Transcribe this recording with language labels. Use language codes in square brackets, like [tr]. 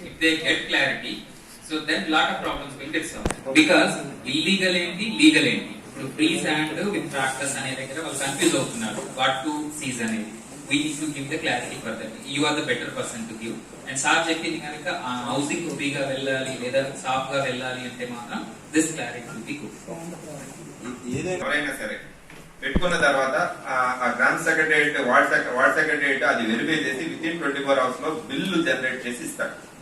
[en] If they get clarity, so then lot of problems will get solved. [te] Because illegal ఏంటి, legal ఏంటి. ఇప్పుడు [en] free sand with tractors [te] అనే దగ్గర వాళ్ళు confuse అవుతున్నారు. [en] What to seize అనేది. We need to give the clarity for that. You are the better person to give. [te] And sir చెప్పింది కనుక ఆ హౌసింగ్ ఫ్రీగా వెళ్ళాలి లేదా సాఫ్ గా వెళ్ళాలి అంటే మాత్రం [en] This clarity will be good. [te] ఎవరైనా సరే పెట్టుకున్న తర్వాత ఆ గ్రామ సెక్రటేరియట్ వార్డ్ సెక్రటేరియట్ అది వెరిఫై చేసి విత్ ఇన్ 24 hours లో బిల్లు జనరేట్ చేసి ఇస్తాడు.